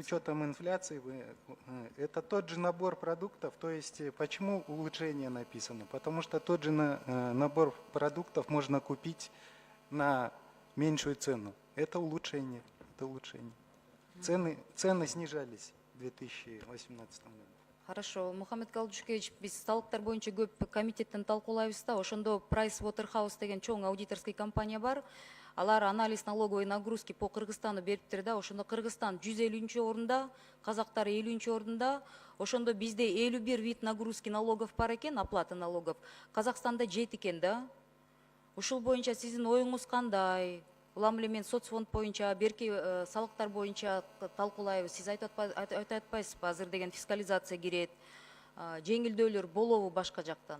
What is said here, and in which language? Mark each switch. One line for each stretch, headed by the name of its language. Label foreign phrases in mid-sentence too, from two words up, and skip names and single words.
Russian: С учетом инфляции это тот же набор продуктов. То есть почему улучшение написано? Потому что тот же набор продуктов можно купить на меньшую цену. Это улучшение. Цены снижались в 2018 году. Хорошо.
Kyrgyz: Мухаммед Калдышкевич, биз салыктар боюнча көп комитеттен талкуулайбыз да. Ошондо Price Waterhouse деген чоң
Russian: аудиторский компания
Kyrgyz: бар.
Russian: Алар анализ налоговой нагрузки по Кыргызстану
Kyrgyz: бериптир да. Ошондо Кыргызстан 150 орунда, казактар 50 орунда. Ошондо бизде
Russian: 51 вид нагрузки налогов
Kyrgyz: бар экен,
Russian: оплата налогов.
Kyrgyz: Казакстанда 7 экен да. Ушул боюнча сиздин оюңуз кандай? Улам эле мен соцфонд боюнча, берки салыктар боюнча талкуулайбыз. Сиз айтып атпайсызбы, азыр деген фискализация кирет. Жеңилдөөлөр болобу башка жактан?